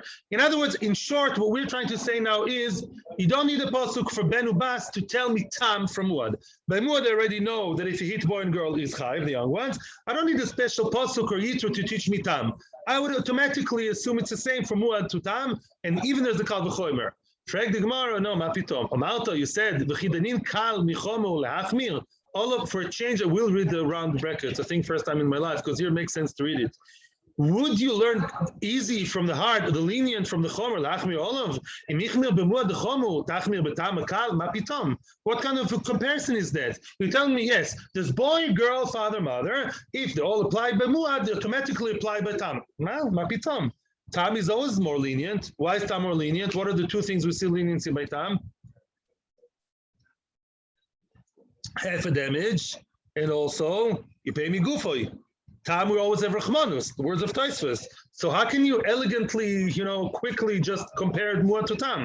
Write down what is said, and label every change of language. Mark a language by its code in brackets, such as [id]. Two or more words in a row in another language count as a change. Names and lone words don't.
[en] In other words, in short, what we're trying to say now is you don't need a pasuk for [he] בן ובת [en] to tell me tam from muad. By muad, I already know that if you hit boy and girl is chayv, the young ones. I don't need a special pasuk or yitro to teach me tam. I would automatically assume it's the same from muad to tam, and even there's the [he] קל וחומר. [en] Frag the Gemara, no, [he] מה פתאום. אמאלתו, [en] you said [he] וכי דנין קל מחומר להחמיר. [en] For a change, I will read the round brackets. I think first time in my life, because here it makes sense to read it. Would you learn easy from the heart, the lenient from the chomer? What kind of a comparison is that? You're telling me, yes, there's boy, girl, father, mother. If they all apply by muad, they automatically apply by tam. No, mapitom. Tam is always more lenient. Why is tam more lenient? What are the two things we see leniency by tam? Half a damage, and also you pay me gufoi. Tam we always have rachmanus, the words of Taisvus. So how can you elegantly, quickly just compare muad to tam?